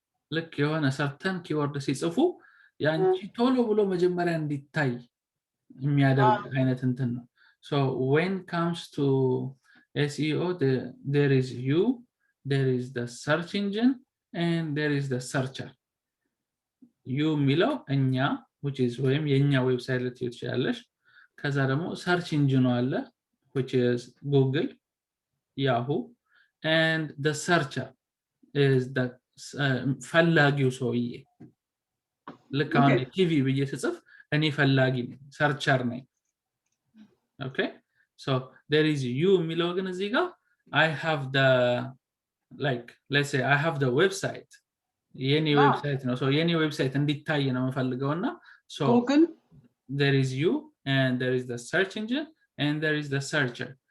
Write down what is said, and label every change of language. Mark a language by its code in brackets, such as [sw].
[en] Look, you want a certain keyword [am] ሲጽፉ ያንቺ ቶሎ ብሎ መጀመሪያ እንዲታይ የሚያደርግ አይነት እንትን ነው። [en] So when comes to SEO, there is you, there is the search engine, and there is the searcher. You [am] የሚለው እኛ [en] which is [am] ወይም የኛ ዌብሳይት ላይ ትችላለሽ። ከዛ ደግሞ [en] search engine አለ which is Google, Yahoo, and the searcher is the [am] ፈላጊው ሰውዬ። ልክ አሁን ቲቪ ብዬ ስጽፍ እኔ ፈላጊ ነኝ፣ ሰርቸር ነኝ። [en] okay so there is you [am] የሚለው ግን እዚህ ጋር [en] I have the like let's say I have the website [am] የኔ ዌብሳይት ነው። [en] so [am] የኔ ዌብሳይት እንዲታይ ነው የምፈልገውና [en] so Google there is you and there is the search engine and there is the searcher.